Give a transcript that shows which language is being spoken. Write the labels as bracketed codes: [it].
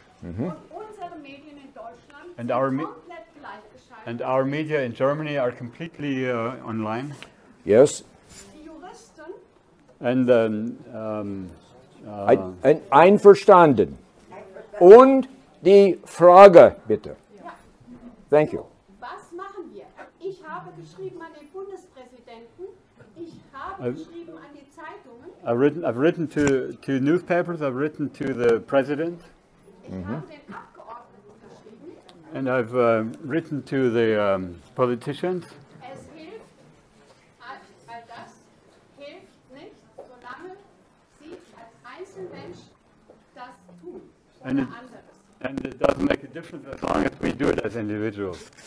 [de] und unsere Medien in Deutschland [en] And [de] sind [en] our [de] komplett gleichgeschaltet. [en] And our media in Germany are completely online. Yes. [de] Die Juristen [en] And [de] Einverstanden. Und die Frage, bitte. [en] Thank you. [de] was machen wir? Ich habe geschrieben an den Bundespräsidenten, ich habe geschrieben an die Zeitungen, [en] I've written to newspapers, I've written to the president, [de] ich habe den Abgeordneten geschrieben. [en] and I've written to the politicians. [de] Es hilft, all das hilft nicht, solange Sie als Einzelmensch das tun oder [en] And it- [de] anderes. [en] And it doesn't make a difference as long as we do it as individuals.